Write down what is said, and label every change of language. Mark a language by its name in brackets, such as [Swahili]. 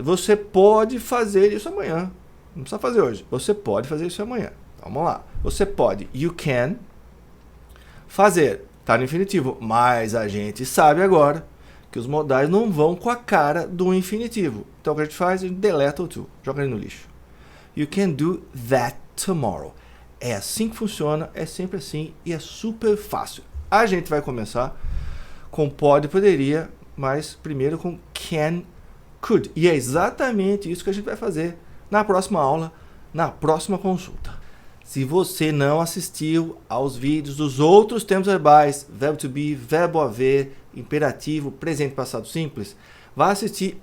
[Portuguese] Você pode fazer isso amanhã. Não precisa fazer hoje. Você pode fazer isso amanhã. Vamos lá. Você pode. [English] You can. [Portuguese] Fazer. Tá no infinitivo. Mas a gente sabe agora que os modais não vão com a cara do infinitivo. Então, o que a gente faz? A gente deleta o to. Joga ele no lixo. [English] You can do that tomorrow. [Portuguese] É assim que funciona. É sempre assim. E é super fácil. A gente vai começar com pode, poderia, mas primeiro com can, could. E é exatamente isso que a gente vai fazer na próxima aula, na próxima consulta. Se você não assistiu aos vídeos dos outros tempos verbais, verbo to be, verbo haver, imperativo, presente, passado simples, vai assistir.